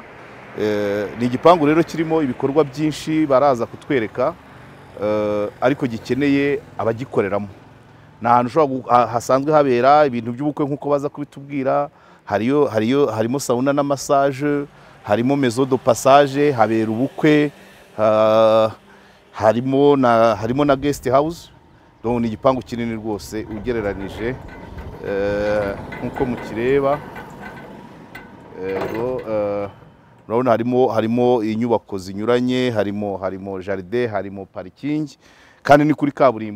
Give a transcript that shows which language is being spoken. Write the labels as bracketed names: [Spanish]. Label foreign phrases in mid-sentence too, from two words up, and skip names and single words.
[Kinyarwanda] Ni igipangu rero kirimo ibikorwa byinshi baraza kutwereka, ariko gikeneye abagikoreramo. Ni ahantu hasanzwe habera ibintu by'ubukwe nk'uko baza kubitubwira. Harimo sauna na massage, harimo [French] maison de passage, [Kinyarwanda] habera ubukwe, harimo na [English] guest house. [Kinyarwanda] Ni igipangu kinini rwose ugereranije nk'uko mukireba. Urabona harimo inyubako zinyuranye, harimo jardin, harimo parking, kandi ni kuri kaburimbo.